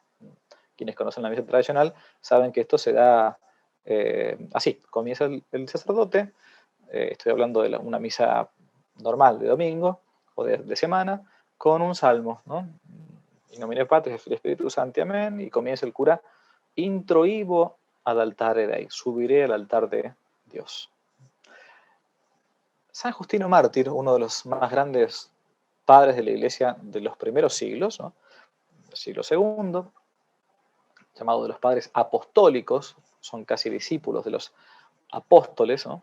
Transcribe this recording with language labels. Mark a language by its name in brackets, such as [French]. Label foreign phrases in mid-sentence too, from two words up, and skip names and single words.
[Spanish] Quienes conocen la misa tradicional saben que esto se da así. Comienza el sacerdote, estoy hablando de una misa normal de domingo o de semana, con un salmo, ¿no? [Latin] In nomine Patris et Spiritus Sancti, [Spanish] amén, y comienza el cura, [Latin] introibo ad altare Dei, [Spanish] subiré al altar de Dios. San Justino Mártir, uno de los más grandes padres de la Iglesia de los primeros siglos, ¿no? El siglo II, llamado de los padres apostólicos, son casi discípulos de los apóstoles, ¿no?